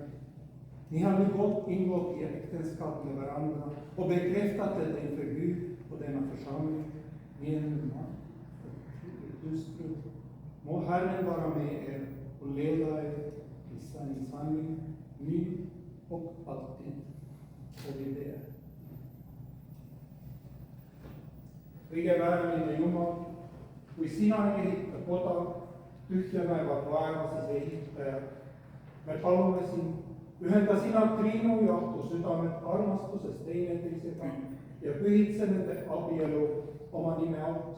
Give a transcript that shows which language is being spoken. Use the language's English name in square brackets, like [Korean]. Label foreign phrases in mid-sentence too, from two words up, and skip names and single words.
[Swedish] Ni har nu ingått i äktenskap med varandra och bekräftat det inför Gud och denna församling. Ni är nu man och hustru. Må Herren vara med er och leda er i sanning, nu och alltid. Och vi ber. [Estonian] Kõige väärmine Jumal, kui sina ei ehita koda, tühjanevad vaevased ehitajad. Me palume sind, ühenda sina Triinu ja Ahto südamed armastuses teineteisega ja pühitse nende abielu oma nime auks.